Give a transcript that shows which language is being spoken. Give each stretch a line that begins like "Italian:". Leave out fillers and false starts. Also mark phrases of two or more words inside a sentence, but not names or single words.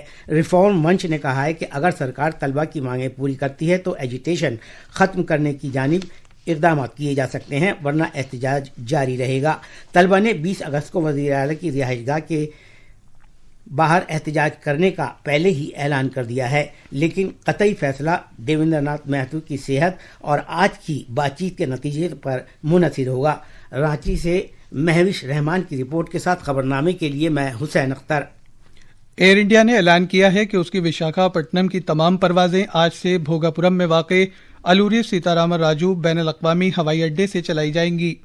Urdu: ریفارم منچ نے کہا ہے کہ اگر سرکار طلبہ کی مانگیں پوری کرتی ہے تو ایجیٹیشن ختم کرنے کی جانب اقدامات کیے جا سکتے ہیں، ورنہ احتجاج جاری رہے گا۔ طلبہ نے 20 اگست کو وزیر اعلیٰ کی رہائش گاہ کے باہر احتجاج کرنے کا پہلے ہی اعلان کر دیا ہے، لیکن قطعی فیصلہ دیویندر ناتھ مہتو کی صحت اور آج کی بات چیت کے نتیجے پر منحصر ہوگا۔ رانچی سے مہوش رحمان کی رپورٹ کے ساتھ خبرنامے کے لیے میں حسین اختر۔ ایئر انڈیا نے اعلان کیا ہے کہ اس کی وشاکھاپٹنم کی تمام پروازیں آج سے بھوگاپورم میں واقع الوری سیتارامن راجو بین الاقوامی ہوائی اڈے سے چلائی جائیں گی۔